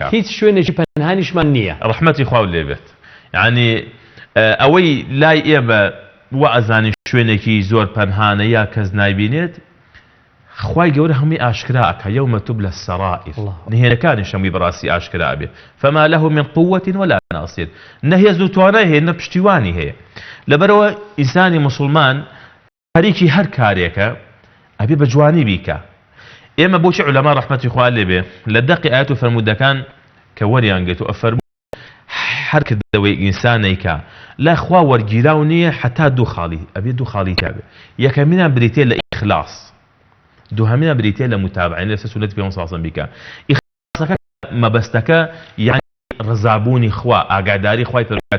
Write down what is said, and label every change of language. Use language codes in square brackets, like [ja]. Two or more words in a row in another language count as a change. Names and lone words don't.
[ckb] هیچ شوێنێکی پەنهانیشمان نییە ڕەحمەتی خوا لێبێت یعنی ئەوەی لای ئێمە وە ئەزانی شوێنێکی زۆر پەنهانە یا کەس نایبینێت خوای گەورە هەمووی ئاشکرا ئەکا [ar] یەومە تبلە السەرائر [ckb] نهێنەکانیش هەمووی بەڕاستی ئاشکرا بێ [ar] فما له من قوة ولا ناصر [ckb] نەهێز و توانای هەیە نە پشتیوانی هەیە لەبەرەوە ئینسانی موسڵمان خەریکی هەر کارێکە ئەبێ بە جوانی بیکە ئێمە بۆچی عولەما ڕەحمەتی خوا لێبێ لە دەقی ئاەت و فەرمودەکان کە وەریانگێت و ئەفەرموو هەر کردەوەی ئینسانێکە لا خوا وەرگیراو نییە حتا دوو خاڵی ئەبێ دوو خاڵی تابێ یەکەمینان بریتێ لە ئیخلاص دووهەمینە بریتێ لە متابعین لەسەر سنەتی پێغەمبەر [ar] صلی الله علیه و سلم [ckb] بیکە ئیخلاسەکە مەبەستەکە یعنی ڕزابوونی خوا ئاگاداری خوای پەروەردگار